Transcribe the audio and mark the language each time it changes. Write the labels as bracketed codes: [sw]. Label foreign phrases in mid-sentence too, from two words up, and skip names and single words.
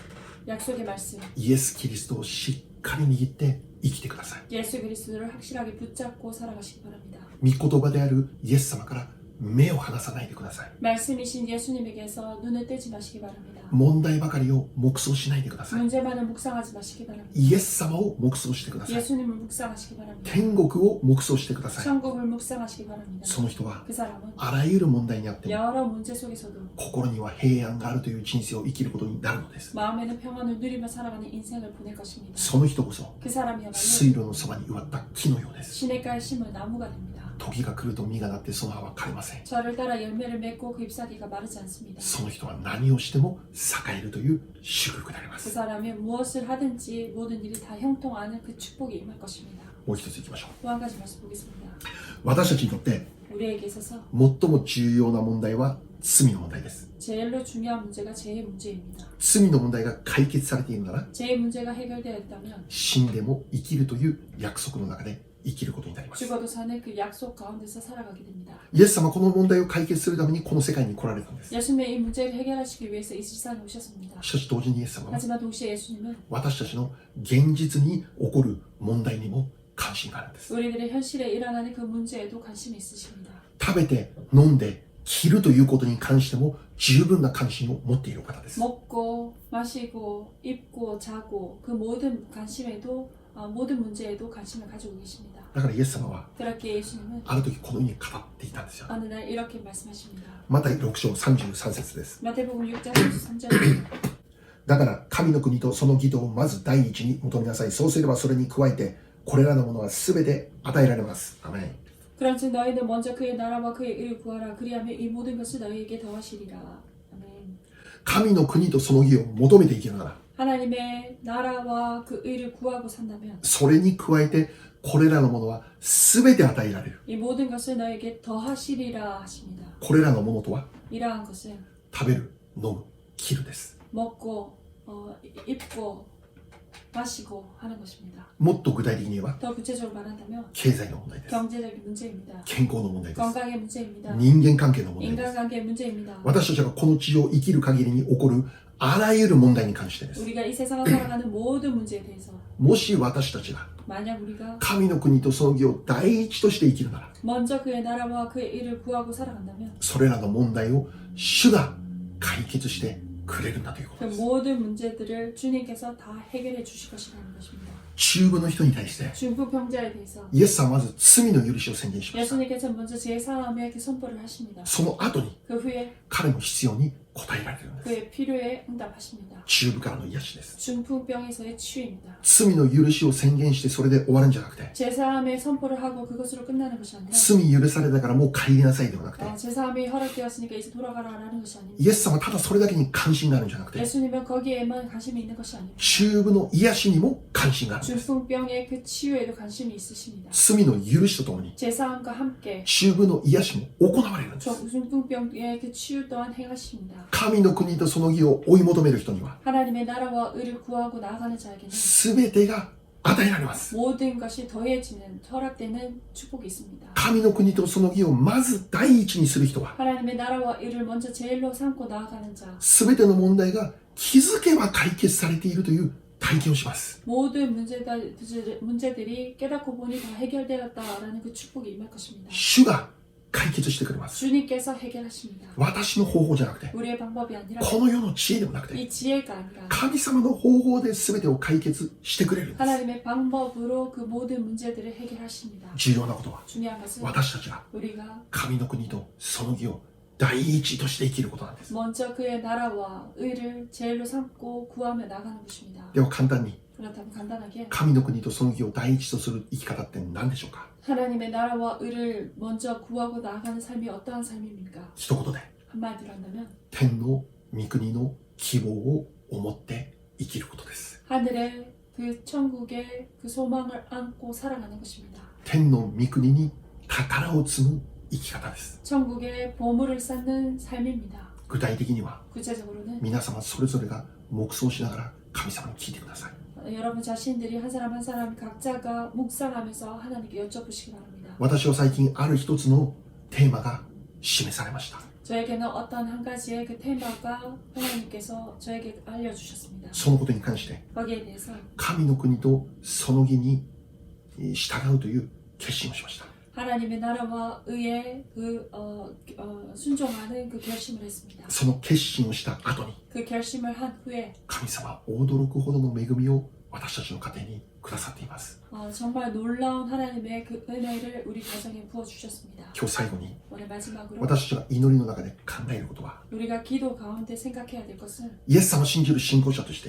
[ko] 약속의 말씀, [ja] イエス・キリストをしっかり握って生きてください。 [ko] 예수 그리스도를 확실하게 붙잡고 살아가시기 바랍니다. [ja] 御言葉であるイエス様から目を離さないでください。 [ko] 말씀이신 예수님에게서 눈을 떼지 마시기 바랍니다. [ja] 問題ばかりを黙想しないでください。 [ko] 문제만을 묵상하지 마시기 바랍니다. [ja] イエス様を黙想してください。 [ko] 예수님을 묵상하시기 바랍니다. [ja] 天国を黙想してください。 [ko] 천국을 묵상하시기 바랍니다. [ja] その人は [ko] 그 사람은 [ja] あらゆる問題にあっても [ko] 여러 문제 속에서도 [ja] 心には平安があるという人生を生きることになるのです。 [ko] 마음에는 평안을 누리며 살아가는 인생을 보낼 것입니다. [ja] その人こそ [ko] 그 사람이야말로 [ja] 水路のそばに植わった木のようです。 [ko] 시냇가에 심은 나무가 됩니다. [ja] 時が来ると実がなってその葉は枯れません。 [ko] 저를 따라 열매를 맺고 그 잎사귀가 마르지 않습니다. [ja] その人は何をしても栄えるという祝福でありま [ko] 그 [ja] す。 [ko] 사람이 무엇을 하든지 모든 일이 다 형통하는 그 축복이 임할 것입니다. [ja] もう一ついきましょう。 [ko] 또 한 가지 말씀 보겠습니다. [ja] 私たちにとって [ko] 우리에게 있어서 [ja] 最も重要な問題は罪の問題です。 [ko] 제일로 중요한 문제가 죄의 문제입니다. [ja] 罪の問題が解決されているなら [ko] 죄의 문제가 해결되어 있다면 [ja] 死んでも生きるという約束の中で生きることになります。 [ko] 죽어도 사는 그 약속 가운데서 살아가게 됩니다. [ja] イエス様はこの問題を解決するためにこの世界に来られたんです。 [ko] 예수님의 이 문제를 해결하시기 위해서 이 세상에 오셨습니다. [ja] しかし同時にイエス様は [ko] 하지만 동시에 예수님은 [ja] 私たちの現実に起こる問題にも関心があるんです。 [ko] 우리들의 현실에 일어나는 그 문제에도 관심이 있으십니다. [ja] 食べて飲んで着るということに関しても十分な関心を持っている方です。 [ko] 먹고 마시고 입고 자고 그 모든 관심에도 모든 문제에도 관심을 가지고 계십니다. [ja] だからイエス様は [ko] 그렇게 예수님은 [ja] ある時このように語っていたんですよ。 [ko] 어느 날 이렇게 말씀하십니다. [ja] マタイ6章33節です。 [ko] 마태복음 6장 33절입니다. [ja] だから神の国とその義とをまず第一に求めなさい。そうすればそれに加えてこれらのものはすべて与えられます。アメン。 [ko] 그런즉 너희는 먼저 그의 나라와 그의 의를 구하라. 그리하면 이 모든 것을 너희에게 더하시리라. 아멘. [ja] 神の国とその義を求めていけるなら [ko] 하나님의 나라와 그 의를 구하고 산다면 [ja] それに加えてこれらのものはすべて与えられる。 [ko] 이 모든 것을 너에게 더하시리라 하십니다. [ja] これらのものとは [ko] 이러한 것은 [ja] 食べる、飲む、着るです。 [ko] 먹고 입고 마시고 하는 것입니다. [ja] もっと具体的に言えば [ko] 더 구체적으로 말한다면 [ja] 経済の問題です。 [ko] 경제적인 문제입니다. [ja] 健康の問題です。 [ko] 건강의 문제입니다. [ja] 人間関係の問題です。 [ko] 인간관계의 문제입니다. [ja] 私たちがこの地上を生きる限りに起こるあらゆる問題に関してです。 [ko] 우리가 이 세상을 살아가는 모든 문제에 대해서 [ja] もし私たちが [ko] 만약 우리가 [ja] 神の国とその義を第一として生きるなら [ko] 먼저 그의 나라와 그의 일을 구하고 살아간다면 [ja] それらの問題を主が解決してくれるんだというこ [ko] 그 [ja] とです。 [ko] 모든 문제들을 주님께서 다 해결해 주실 것이라는 것입니다. [ja] 中部の人に対して [ko] 중부 병자에 대해서 [ja] イエス様はまず罪の許しを宣言しました。 [ko] 예수님께서 먼저 제사함의 그 선포를 하십니다. [ja] その後に [ko] 그 후에 [ja] 彼の必要に応えられるんです。 [ko] 그의 필요에 응답하십니다. [ja] 中部からの癒しです。 [ko] 중풍병에서의 치유입니다. [ja] 罪の許しを宣言してそれで終わるんじゃなくて [ko] 제사함의 선포를 하고 그것으로 끝나는 것이 아니라 [ja] 罪許されたからもう帰りなさいではなくて [ko] 제사함이 허락되었으니까 이제 돌아가라라는 것이 아닙니다. [ja] イエス様はただそれだけに関心があるんじゃなくて [ko] 예수님은 거기에만 관심이 있는 것이 아닙니다. [ja] 中部の癒しにも関心があるんです。 [ko] 중풍병의 그 치유에도 관심이 있으십니다. [ja] 罪の許しとともに [ko] 제사함과 함께 [ja] 中部の癒しも行われるんです。 [ko] 중풍병의 그 치유 또한 행하십니다. [ja] 神の国とその義を追い求める人には [ko] 하나님의 나라와 의를 구하고 나아가는 자에게는 [ja] 全てが与えられます。 [ko] 모든 것이 더해지는 허락되는 축복이 있습니다. [ja] 神の国とその義をまず第一にする人は [ko] 하나님의 나라와 의를 먼저 제일로 삼고 나아가는 자, [ja] 全ての問題が気づけば解決されているという体験をします。 [ko] 모든 문제들이 깨닫고 보니 다 해결되었다라는 그 축복이 임할 것입니다. [ja] 主が解決してくれます。 [ko] 주님께서 해결하십니다. [ja] 私の方法じゃなくて、 [ko] 우리의 방법이 아니라 [ja] この世の知恵でもなくて、 [ko] 이 지혜가 아니라 [ja] 神様の方法で全てを解決してくれるんです。 [ko] 하나님의 방법으로 그 모든 문제들을 해결하십니다. [ja] 重要なことは、 [ko] 중요한 것은 [ja] 私たちが [ko] 우리가 [ja] 神の国とその義を第一として生きることなんです。 [ko] 먼저 그의 나라와 의를 제일로 삼고 구하며 나가는 것입니다. [ja] では簡単に、 [ko] 그렇다면 간단하게 [ja] 神の国とその義を第一とする生き方って何でしょうか？ [ko] 하나님의 나라와 의를 먼저 구하고 나아가는 삶이 어떠한 삶입니까? [ja] 一言で、 [ko] 한마디로 한다면 [ja] 天の御国の希望を思って生きることです。 [ko] 하늘의 그 천국의 그 소망을 안고 살아가는 것입니다. [ja] 天の御国に宝を積む生き方です。 [ko] 천국의 보물을 쌓는 삶입니다. [ja] 具体的には [ko] 구체적으로는 [ja] 皆様それぞれが黙想しながら神様に聞いてください。 [ko] 여러분 자신들이 한 사람 한 사람 각자가 묵상하면서 하나님께 여쭤보시기 바랍니다. [ja] 私は最近ある一つのテーマが示されました。 [ko] 저에게는 어떤 한 가지의 그 테마가 하나님께서 저에게 알려주셨습니다. [ja] そのことに関して [ko] 거기에 대해서 [ja] 神の国とその義に従うという決心をしました。 [ko] 하나님의 나라와 의에 순종하는 그 결심을 했습니다. [ja] その決心をした後に [ko] 그 결심을 한 후에 [ja] 神様は驚くほどの恵みを私たちの家庭にくださっています。 [ko] 정말 놀라운 하나님의 그 은혜를 우리 가정에 부어주셨습니다. [ja] 今日最後に [ko] 오늘 마지막으로 [ja] 私たちが祈りの中で考えることは [ko] 우리가 기도 가운데 생각해야 될 것은 [ja] イエス様を信じる信仰者として